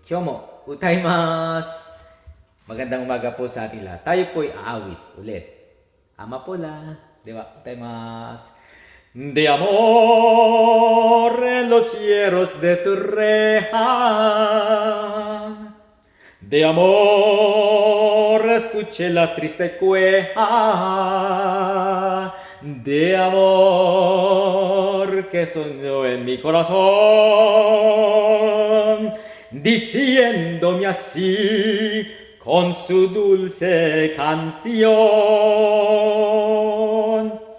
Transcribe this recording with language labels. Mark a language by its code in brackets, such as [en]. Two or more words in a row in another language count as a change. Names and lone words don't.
[ja] Kyomo, utaimasu! [tl] Magandang umaga po sa ating lahat. Tayo po'y aawit ulit. Amapola. Diba? [ja] Utaimasu. [es] De amor en los cielos de tu reja. De amor escuché la triste queja. De amor que soñó en mi corazón, diciéndome así con su dulce canción.